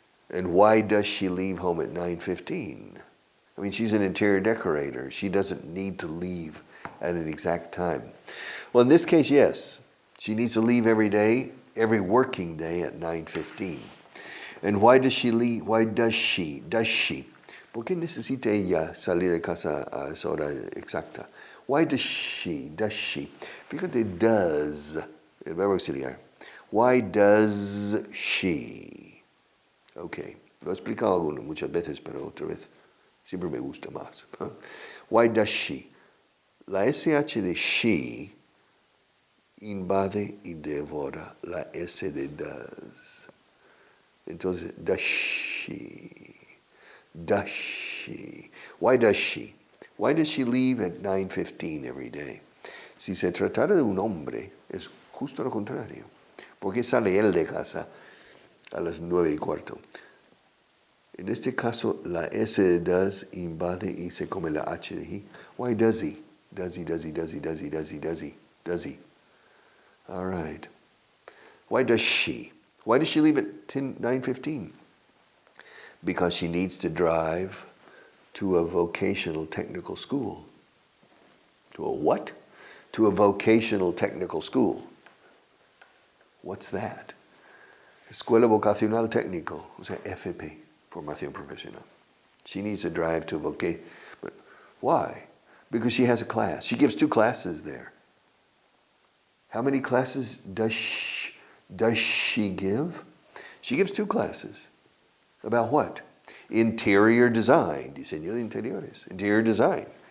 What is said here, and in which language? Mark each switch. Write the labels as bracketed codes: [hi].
[en] And why does she leave home at 9:15? I mean, she's an interior decorator. She doesn't need to leave at an exact time. Well, in this case, yes. She needs to leave every day, every working day at 9:15. And why does she leave? Why does she? [es] ¿Por qué necesita ella salir de casa a esa hora exacta? [en] Why does she? [es] Fíjate, [en] does, [es] el verbo auxiliar. [en] Why does she? Okay, [es] lo he explicado muchas veces, pero otra vez siempre me gusta más. Why does she? La SH de she invade y devora la S de does. [en] Entonces, does she? Does she? Why does she? Why does she leave at 9:15 every day? [es] Si se tratara de un hombre, es justo lo contrario. ¿Por qué sale él de casa a las 9:15? En este caso, la S de does invade y se come la H de he. [en] Why does he? Does he? All right. Why does she? Why does she leave at 9:15? Because she needs to drive to a vocational technical school. To a what? To a vocational technical school. What's that? [es] Escuela Vocacional Técnico, o sea, FP, Formación Profesional. [en] She needs to drive to a vocation. But why? Because she has a class. She gives 2 classes there. How many classes does she give? She gives 2 classes. About what? Interior design, [es] diseño de interiores, [en] interior design.